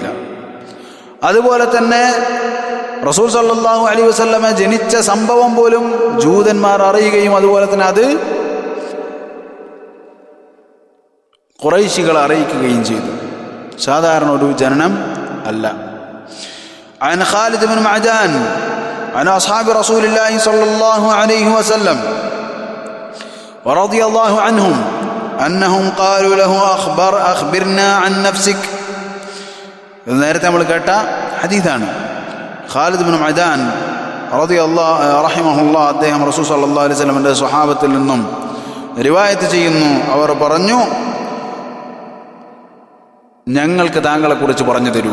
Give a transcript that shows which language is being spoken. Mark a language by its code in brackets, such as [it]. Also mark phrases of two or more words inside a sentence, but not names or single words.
[ml] അതുപോലെ തന്നെ [ar] رسول صلى الله عليه وسلم [ml] ജനിച്ച സംഭവം പോലും ജൂതന്മാർ അറിയുകയും അതുപോലെ തന്നെ അത് ഖുറൈശികൾ അറിയിക്കുകയും ചെയ്തു. സാധാരണ ഒരു ജനനം അല്ല. [ar] عن خالد بن معدان عن أصحاب رسول الله صلى الله عليه وسلم ورضي الله عنهم أنهم قالوا له أخبرنا عن نفسك. [ml] നേരത്തെ നമ്മൾ കേട്ട ഹദീസാണ്. ഖാലിദ് ബിൻ മഅദാൻ റഹിമഹുല്ലാ, അദ്ദേഹം [ar] رسول صلى الله عليه وسلم [ml] സ്വഹാബത്തിൽ നിന്നും റിവായത്ത് ചെയ്യുന്നു. അവർ പറഞ്ഞു, ഞങ്ങൾക്ക് താങ്കളെക്കുറിച്ച് പറഞ്ഞു തരൂ.